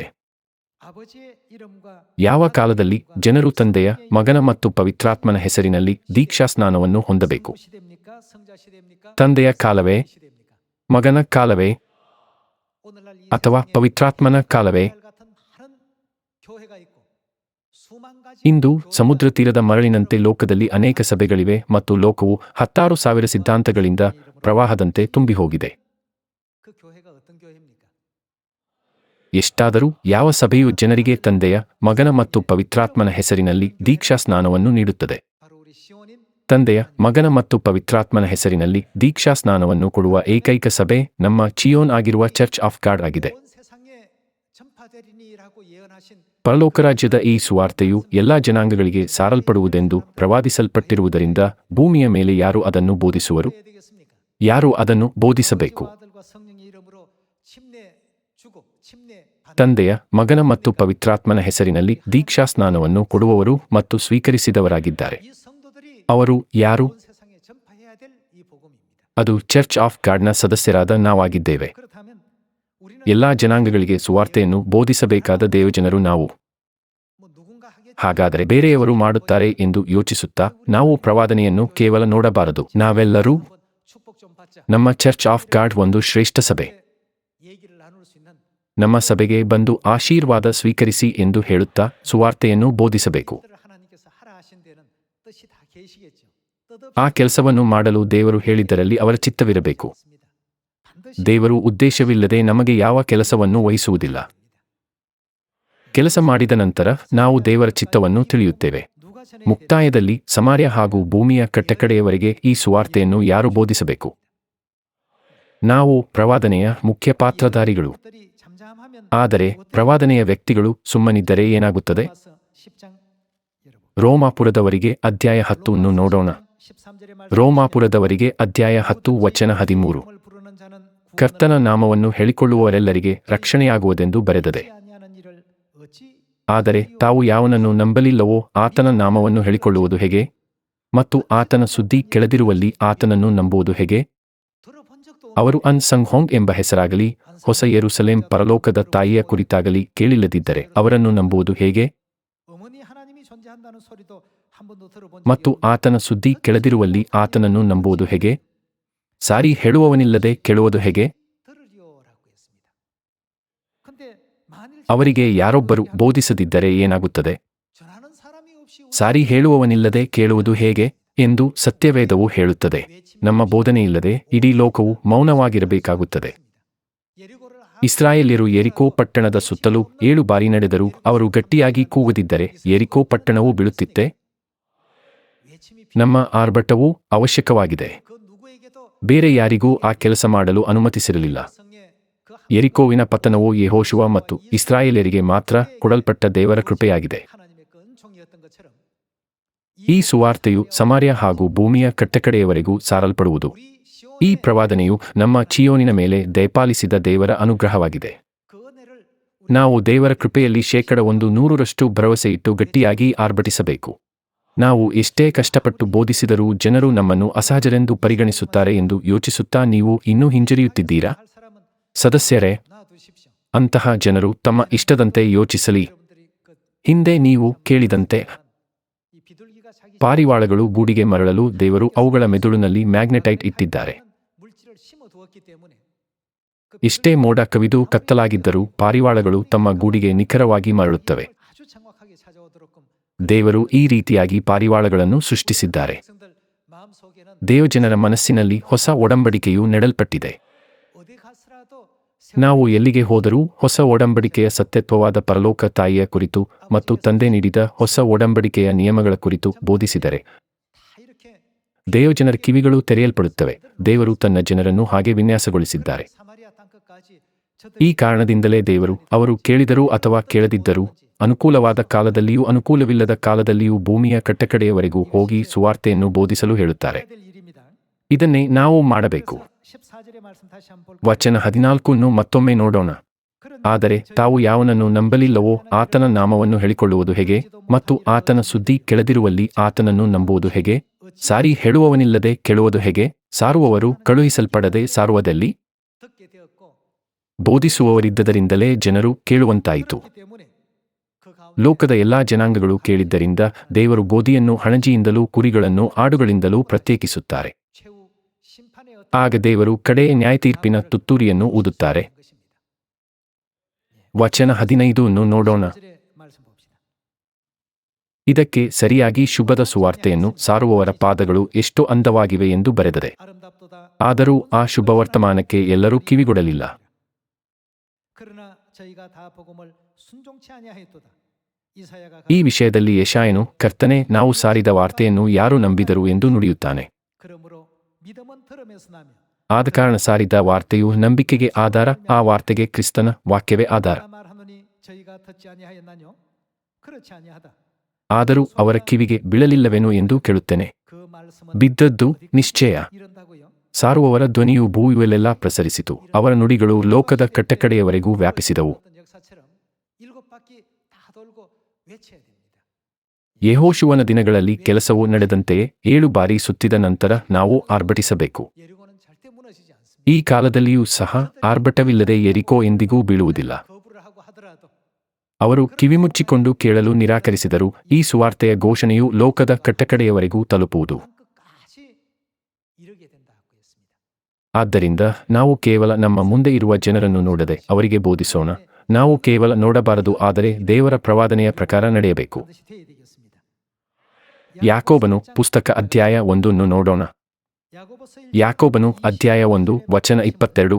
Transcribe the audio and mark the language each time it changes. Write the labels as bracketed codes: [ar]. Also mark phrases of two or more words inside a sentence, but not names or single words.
[ko] 아버지의 이름과 [kn] ಯಾವ ಕಾಲದಲ್ಲಿ ಜನರು ತಂದೆಯ, ಮಗನ ಮತ್ತು ಪವಿತ್ರಾತ್ಮನ ಹೆಸರಿನಲ್ಲಿ ದೀಕ್ಷಾಸ್ನಾನವನ್ನು ಹೊಂದಬೇಕು? [ko] 성부 시대입니까? 성자 시대입니까? [kn] ತಂದೆಯ ಕಾಲವೇ? [ko] 시대입니까? [kn] ಮಗನ ಕಾಲವೇ? [ko] 오늘날 이 [kn] ಅಥವಾ [ko] 세상에 [kn] ಪವಿತ್ರಾತ್ಮನ ಕಾಲವೇ? [ko] 이스라엘 같은 많은 교회가 있고 수만 가지 [kn] ಇಂದು [ko] 교회가 [kn] ಸಮುದ್ರ ತೀರದ ಮರಳಿನಂತೆ ಲೋಕದಲ್ಲಿ ಅನೇಕ ಸಭೆಗಳಿವೆ ಮತ್ತು ಲೋಕವು 16,000 ಸಿದ್ಧಾಂತಗಳಿಂದ ಪ್ರವಾಹದಂತೆ ತುಂಬಿ ಹೋಗಿದೆ. [ko] 그 교회가 어떤 교회입니까? [kn] ಎಷ್ಟಾದರೂ ಯಾವ ಸಭೆಯು ಜನರಿಗೆ ತಂದೆಯ, ಮಗನ ಮತ್ತು ಪವಿತ್ರಾತ್ಮನ ಹೆಸರಿನಲ್ಲಿ ದೀಕ್ಷಾ ಸ್ನಾನವನ್ನು ನೀಡುತ್ತದೆ? [ko] 바로 우리 시온인 [kn] ತಂದೆಯ, ಮಗನ ಮತ್ತು ಪವಿತ್ರಾತ್ಮನ ಹೆಸರಿನಲ್ಲಿ ದೀಕ್ಷಾ ಸ್ನಾನವನ್ನು ಕೊಡುವ ಏಕೈಕ ಸಭೆ ನಮ್ಮ ಚಿಯೋನ್ ಆಗಿರುವ ಚರ್ಚ್ ಆಫ್ ಗಾಡ್ ಆಗಿದೆ. [ko] 온 세상에 전파되리니라고 예언하신 [kn] ಪರಲೋಕ ರಾಜ್ಯದ ಈ ಸುವಾರ್ತೆಯು ಎಲ್ಲಾ ಜನಾಂಗಗಳಿಗೆ ಸಾರಲ್ಪಡುವುದೆಂದು ಪ್ರವಾದಿಸಲ್ಪಟ್ಟಿರುವುದರಿಂದ ಭೂಮಿಯ ಮೇಲೆ ಯಾರು ಅದನ್ನು ಬೋಧಿಸುವರು? [ko] 해야 되겠습니까? [kn] ಯಾರು ಅದನ್ನು ಬೋಧಿಸಬೇಕು? [ko] 아들과 성령의 이름으로 침례 주고 침례 받는 [kn] ತಂದೆಯ, ಮಗನ ಮತ್ತು ಪವಿತ್ರಾತ್ಮನ ಹೆಸರಿನಲ್ಲಿ ದೀಕ್ಷಾ ಸ್ನಾನವನ್ನು ಕೊಡುವವರು ಮತ್ತು ಸ್ವೀಕರಿಸಿದವರಾಗಿದ್ದಾರೆ. [ko] 이 성도들이 [kn] ಅವರು ಯಾರು? [ko] 온 세상에 전파해야 될 이 복음입니다. [kn] ಅದು ಚರ್ಚ್ ಆಫ್ ಗಾಡ್ನ ಸದಸ್ಯರಾದ ನಾವಾಗಿದ್ದೇವೆ. [ko] 그렇다면 우리는 [kn] ಎಲ್ಲಾ ಜನಾಂಗಗಳಿಗೆ ಸುವಾರ್ತೆಯನ್ನು ಬೋಧಿಸಬೇಕಾದ ದೇವಜನರು ನಾವು. [ko] 뭐 누군가 하겠지. [kn] ಹಾಗಾದರೆ ಬೇರೆಯವರು ಮಾಡುತ್ತಾರೆ ಎಂದು ಯೋಚಿಸುತ್ತಾ ನಾವು ಪ್ರವಾದನೆಯನ್ನು ಕೇವಲ ನೋಡಬಾರದು. ನಾವೆಲ್ಲರೂ [ko] 한번 축복 좀 받자. [kn] ನಮ್ಮ ಚರ್ಚ್ ಆಫ್ ಗಾಡ್ ಒಂದು ಶ್ರೇಷ್ಠ ಸಭೆ. [ko] 얘기를 나눌 수 있는 [kn] ನಮ್ಮ ಸಭೆಗೆ ಬಂದು ಆಶೀರ್ವಾದ ಸ್ವೀಕರಿಸಿ ಎಂದು ಹೇಳುತ್ತಾ ಸುವಾರ್ತೆಯನ್ನು ಬೋಧಿಸಬೇಕು. [ko] 것들을 하나님께서 하라 하신 데는 뜻이 다 계시겠죠. [kn] ಆ ಕೆಲಸವನ್ನು ಮಾಡಲು ದೇವರು ಹೇಳಿದ್ದರಲ್ಲಿ ಅವರ ಚಿತ್ತವಿರಬೇಕು. [ko] 반드시 [kn] ದೇವರು ಉದ್ದೇಶವಿಲ್ಲದೆ ನಮಗೆ ಯಾವ ಕೆಲಸವನ್ನು ವಹಿಸುವುದಿಲ್ಲ. ಕೆಲಸ ಮಾಡಿದ ನಂತರ ನಾವು ದೇವರ ಚಿತ್ತವನ್ನು ತಿಳಿಯುತ್ತೇವೆ. [ko] 누가 전해야 [kn] ಮುಕ್ತಾಯದಲ್ಲಿ ಸಮಾರ್ಯ ಹಾಗೂ ಭೂಮಿಯ ಕಟ್ಟಕಡೆಯವರೆಗೆ ಈ ಸುವಾರ್ತೆಯನ್ನು ಯಾರು ಬೋಧಿಸಬೇಕು? ನಾವು ಪ್ರವಾದನೆಯ ಮುಖ್ಯ ಪಾತ್ರಧಾರಿಗಳು. [ko] 것들이 잠잠하면 [kn] ಆದರೆ ಪ್ರವಾದನೆಯ ವ್ಯಕ್ತಿಗಳು ಸುಮ್ಮನಿದ್ದರೆ ಏನಾಗುತ್ತದೆ? [ko] 로마서 10장 여러분. [kn] ರೋಮಾಪುರದವರಿಗೆ ಅಧ್ಯಾಯ 10 ಅನ್ನು ನೋಡೋಣ. [ko] 13절의 말씀. [kn] ರೋಮಾಪುರದವರಿಗೆ ಅಧ್ಯಾಯ 10 ವಚನ 13. [ko] 이름을 부르는 자는 [kn] ಕರ್ತನ ನಾಮವನ್ನು ಹೇಳಿಕೊಳ್ಳುವವರೆಲ್ಲರಿಗೆ ರಕ್ಷಣೆಯಾಗುವುದೆಂದು ಬರೆದದೆ. [ko] 구원을 아니하는 일을 어찌 [kn] ಆದರೆ ತಾವು ಯಾವನನ್ನು ನಂಬಲಿಲ್ಲವೋ ಆತನ ನಾಮವನ್ನು ಹೇಳಿಕೊಳ್ಳುವುದು ಹೇಗೆ? ಮತ್ತು ಆತನ ಸುದ್ದಿ ಕೆಳದಿರುವಲ್ಲಿ ಆತನನ್ನು ನಂಬುವುದು ಹೇಗೆ? [ko] 들어본 적도 [kn] ಅವರು ಅನ್ ಸಂಗ್ ಹೋಂಗ್ ಎಂಬ ಹೆಸರಾಗಲಿ ಹೊಸ ಯೆರೂಸಲೇಮ್ ಪರಲೋಕದ ತಾಯಿಯ ಕುರಿತಾಗಲಿ ಕೇಳಿಲ್ಲದಿದ್ದರೆ ಅವರನ್ನು ನಂಬುವುದು ಹೇಗೆ? [ko] 어머니 하나님이 존재한다는 소리도 한 번도 들어본 [kn] ಮತ್ತು [ko] 적이 없는 [kn] ಆತನ ಸುದ್ದಿ ಕೆಳದಿರುವಲ್ಲಿ ಆತನನ್ನು ನಂಬುವುದು ಹೇಗೆ? ಸಾರಿ ಹೇಳುವವನಿಲ್ಲದೆ ಕೇಳುವುದು ಹೇಗೆ? [ko] 들으리오라고 했습니다. 근데 만일 [kn] ಅವರಿಗೆ ಯಾರೊಬ್ಬರು ಬೋಧಿಸದಿದ್ದರೆ ಏನಾಗುತ್ತದೆ? [ko] 전하는 사람이 없이 [kn] ಸಾರಿ ಹೇಳುವವನಿಲ್ಲದೆ ಕೇಳುವುದು ಹೇಗೆ ಎಂದು ಸತ್ಯವೇದವು ಹೇಳುತ್ತದೆ. ನಮ್ಮ ಬೋಧನೆಯಿಲ್ಲದೆ ಇಡೀ ಲೋಕವು ಮೌನವಾಗಿರಬೇಕಾಗುತ್ತದೆ. [ko] 예리고를 [kn] ಇಸ್ರಾಯೇಲ್ಯರು ಯೆರಿಕೋ ಪಟ್ಟಣದ ಸುತ್ತಲೂ 7 ಬಾರಿ ನಡೆದರೂ ಅವರು ಗಟ್ಟಿಯಾಗಿ ಕೂಗದಿದ್ದರೆ ಯೆರಿಕೋ ಪಟ್ಟಣವು ಬೀಳುತ್ತಿತ್ತೆ? [ko] 외침이 [kn] ನಮ್ಮ ಆರ್ಭಟವೂ ಅವಶ್ಯಕವಾಗಿದೆ. [ko] 그 누구에게도 [kn] ಬೇರೆ ಯಾರಿಗೂ ಆ ಕೆಲಸ ಮಾಡಲು ಅನುಮತಿಸಿರಲಿಲ್ಲ. [ko] 성에 그 [kn] ಯೆರಿಕೋವಿನ ಪತನವು ಯೆಹೋಶುವ ಮತ್ತು ಇಸ್ರಾಯೇಲ್ಯರಿಗೆ ಮಾತ್ರ ಕೊಡಲ್ಪಟ್ಟ ದೇವರ ಕೃಪೆಯಾಗಿದೆ. [ko] 하나님의 그 은총이었던 것처럼 [kn] ಈ ಸುವಾರ್ತೆಯು ಸಮಾರ್ಯ ಹಾಗೂ ಭೂಮಿಯ ಕಟ್ಟಕಡೆಯವರೆಗೂ ಸಾರಲ್ಪಡುವುದು. [ko] 우리 [kn] ಈ [ko] 시온의 [kn] ಪ್ರವಾದನೆಯು ನಮ್ಮ ಚಿಯೋನಿನ ಮೇಲೆ ದಯಪಾಲಿಸಿದ ದೇವರ ಅನುಗ್ರಹವಾಗಿದೆ. [ko] 그 은혜를 [kn] ನಾವು ದೇವರ ಕೃಪೆಯಲ್ಲಿ 100% ಭರವಸೆ ಇಟ್ಟು ಗಟ್ಟಿಯಾಗಿ ಆರ್ಭಟಿಸಬೇಕು. ನಾವು ಎಷ್ಟೇ ಕಷ್ಟಪಟ್ಟು ಬೋಧಿಸಿದರೂ ಜನರು ನಮ್ಮನ್ನು ಅಸಹಜರೆಂದು ಪರಿಗಣಿಸುತ್ತಾರೆ ಎಂದು ಯೋಚಿಸುತ್ತಾ ನೀವು ಇನ್ನೂ ಹಿಂಜರಿಯುತ್ತಿದ್ದೀರಾ? [ko] 할 사람은 [kn] ಸದಸ್ಯರೇ, [ko] 놔두십시오. [kn] ಅಂತಹ ಜನರು ತಮ್ಮ ಇಷ್ಟದಂತೆ ಯೋಚಿಸಲಿ. [ko] 여러분들이 그 [kn] ಹಿಂದೆ ನೀವು ಕೇಳಿದಂತೆ [ko] 이 비둘기가 자기 [kn] ಪಾರಿವಾಳಗಳು ಗೂಡಿಗೆ ಮರಳಲು ದೇವರು ಅವುಗಳ ಮೆದುಳಿನಲ್ಲಿ ಮ್ಯಾಗ್ನೆಟೈಟ್ ಇಟ್ಟಿದ್ದಾರೆ. [ko] 물질을 심어 두었기 때문에 그 [kn] ಇಷ್ಟೇ ಮೋಡ ಕವಿದು ಕತ್ತಲಾಗಿದ್ದರೂ ಪಾರಿವಾಳಗಳು ತಮ್ಮ ಗೂಡಿಗೆ ನಿಖರವಾಗಿ ಮರಳುತ್ತವೆ. [ko] 아주 정확하게 찾아오도록끔 [kn] ದೇವರು ಈ ರೀತಿಯಾಗಿ ಪಾರಿವಾಳಗಳನ್ನು ಸೃಷ್ಟಿಸಿದ್ದಾರೆ. [ko] 백성들 마음속에는 [kn] ದೇವಜನರ ಮನಸ್ಸಿನಲ್ಲಿ ಹೊಸ ಒಡಂಬಡಿಕೆಯು ನೆಡಲ್ಪಟ್ಟಿದೆ. [ko] 어디 갔으라도 [kn] ನಾವು ಎಲ್ಲಿಗೆ ಹೋದರೂ ಹೊಸ ಒಡಂಬಡಿಕೆಯ ಸತ್ಯತ್ವವಾದ ಪರಲೋಕ ತಾಯಿಯ ಕುರಿತು ಮತ್ತು ತಂದೆ ನೀಡಿದ ಹೊಸ ಒಡಂಬಡಿಕೆಯ ನಿಯಮಗಳ ಕುರಿತು ಬೋಧಿಸಿದರೆ [ko] 다 이렇게 [kn] ದೇವಜನರ ಕಿವಿಗಳು ತೆರೆಯಲ್ಪಡುತ್ತವೆ. ದೇವರು ತನ್ನ ಜನರನ್ನು ಹಾಗೆ ವಿನ್ಯಾಸಗೊಳಿಸಿದ್ದಾರೆ. [ko] 사마리아 땅끝까지 [kn] ಈ ಕಾರಣದಿಂದಲೇ ದೇವರು ಅವರು ಕೇಳಿದರೂ ಅಥವಾ ಕೇಳದಿದ್ದರೂ ಅನುಕೂಲವಾದ ಕಾಲದಲ್ಲಿಯೂ ಅನುಕೂಲವಿಲ್ಲದ ಕಾಲದಲ್ಲಿಯೂ ಭೂಮಿಯ ಕಟ್ಟಕಡೆಯವರೆಗೂ ಹೋಗಿ ಸುವಾರ್ತೆಯನ್ನು ಬೋಧಿಸಲು ಹೇಳುತ್ತಾರೆ. [ko] 될 일입니다. [kn] ಇದನ್ನೇ ನಾವು ಮಾಡಬೇಕು. [ko] 14절의 말씀 다시 한번 [kn] ವಚನ 14 ಮತ್ತೊಮ್ಮೆ ನೋಡೋಣ. ಆದರೆ ತಾವು ಯಾವನನ್ನು ನಂಬಲಿಲ್ಲವೋ ಆತನ ನಾಮವನ್ನು ಹೇಳಿಕೊಳ್ಳುವುದು ಹೇಗೆ? ಮತ್ತು ಆತನ ಸುದ್ದಿ ಕೆಳದಿರುವಲ್ಲಿ ಆತನನ್ನು ನಂಬುವುದು ಹೇಗೆ? ಸಾರಿ ಹೇಳುವವನಿಲ್ಲದೆ ಕೇಳುವುದು ಹೇಗೆ? ಸಾರುವವರು ಕಳುಹಿಸಲ್ಪಡದೆ ಸಾರುವುದಲ್ಲಿ [ko] 듣게 되었고 [kn] ಬೋಧಿಸುವವರಿದ್ದದರಿಂದಲೇ ಜನರು ಕೇಳುವಂತಾಯಿತು. [ko] 그렇기 때문에 그 가운데 [kn] ಲೋಕದ ಎಲ್ಲಾ ಜನಾಂಗಗಳು ಕೇಳಿದ್ದರಿಂದ ದೇವರು ಗೋಧಿಯನ್ನು ಹಣಜಿಯಿಂದಲೂ ಕುರಿಗಳನ್ನು ಆಡುಗಳಿಂದಲೂ ಪ್ರತ್ಯೇಕಿಸುತ್ತಾರೆ. [ko] 최후 심판의 [kn] ಆಗ ದೇವರು ಕಡೆಯ ನ್ಯಾಯತೀರ್ಪಿನ ತುತ್ತೂರಿಯನ್ನು ಊದುತ್ತಾರೆ. [ko] 것입니다. [kn] ವಚನ 15 ನೋಡೋಣ. [ko] 14절의 말씀 봅시다. [kn] ಇದಕ್ಕೆ ಸರಿಯಾಗಿ ಶುಭದ ಸುವಾರ್ತೆಯನ್ನು ಸಾರುವವರ ಪಾದಗಳು ಎಷ್ಟು ಅಂದವಾಗಿವೆ ಎಂದು ಬರೆದದೆ. [ko] 아름답도다. [kn] ಆದರೂ ಆ ಶುಭವರ್ತಮಾನಕ್ಕೆ ಎಲ್ಲರೂ ಕಿವಿಗೊಡಲಿಲ್ಲ. [ko] 그러나 저희가 다 복음을 순종치 아니하였도다. 이사야가 [kn] ಈ ವಿಷಯದಲ್ಲಿ ಯೆಶಾಯನು, ಕರ್ತನೇ, ನಾವು ಸಾರಿದ ವಾರ್ತೆಯನ್ನು ಯಾರು ನಂಬಿದರು ಎಂದು ನುಡಿಯುತ್ತಾನೆ. [ko] 그러므로 믿음은 들음에서 나며 [kn] ಆದ ಕಾರಣ ಸಾರಿದ ವಾರ್ತೆಯು ನಂಬಿಕೆಗೆ ಆಧಾರ, ಆ ವಾರ್ತೆಗೆ ಕ್ರಿಸ್ತನ ವಾಕ್ಯವೇ ಆಧಾರ. [ko] 말하노니 저희가 듣지 아니하였나뇨? 그렇지 아니하다. [kn] ಆದರೂ ಅವರ ಕಿವಿಗೆ ಬೀಳಲಿಲ್ಲವೇನೋ ಎಂದು ಕೇಳುತ್ತೇನೆ. [ko] 그 말씀은 [kn] ಬಿದ್ದದ್ದು ನಿಶ್ಚಯ. [ko] 이른다고요. [kn] ಸಾರುವವರ ಧ್ವನಿಯು ಭೂಮಿಯಲ್ಲೆಲ್ಲ ಪ್ರಸರಿಸಿತು. ಅವರ ನುಡಿಗಳು ಲೋಕದ ಕಟ್ಟಕಡೆಯವರೆಗೂ ವ್ಯಾಪಿಸಿದವು. [ko] 어떤 역사처럼 일곱 바퀴 다 돌고 외쳐야 됩니다. [kn] ಯೆಹೋಶುವನ ದಿನಗಳಲ್ಲಿ ಕೆಲಸವು ನಡೆದಂತೆಯೇ 7 ಬಾರಿ ಸುತ್ತಿದ ನಂತರ ನಾವು ಆರ್ಭಟಿಸಬೇಕು. [ko] 예리고는 절대 무너지지 않습니다. [kn] ಈ ಕಾಲದಲ್ಲಿಯೂ ಸಹ ಆರ್ಭಟವಿಲ್ಲದೆ ಯೆರಿಕೋ ಎಂದಿಗೂ ಬೀಳುವುದಿಲ್ಲ. [ko] 거부를 하고 하더라도 [kn] ಅವರು ಕಿವಿಮುಚ್ಚಿಕೊಂಡು ಕೇಳಲು ನಿರಾಕರಿಸಿದರು. ಈ ಸುವಾರ್ತೆಯ ಘೋಷಣೆಯು ಲೋಕದ ಕಟ್ಟಕಡೆಯವರೆಗೂ ತಲುಪುವುದು. [ko] 끝까지 이르게 된다고 했습니다. [kn] ಆದ್ದರಿಂದ ನಾವು ಕೇವಲ ನಮ್ಮ ಮುಂದೆ ಇರುವ ಜನರನ್ನು ನೋಡದೆ ಅವರಿಗೆ ಬೋಧಿಸೋಣ. ನಾವು ಕೇವಲ ನೋಡಬಾರದು, ಆದರೆ ದೇವರ ಪ್ರವಾದನೆಯ ಪ್ರಕಾರ ನಡೆಯಬೇಕು. [ko] 반드시 돼야 되겠습니다. [kn] ಯಾಕೋಬನು ಪುಸ್ತಕ ಅಧ್ಯಾಯ 1 ನೋಡೋಣ. [ko] 야고보서 [kn] ಯಾಕೋಬನು ಅಧ್ಯಾಯ 1 ವಚನ 22.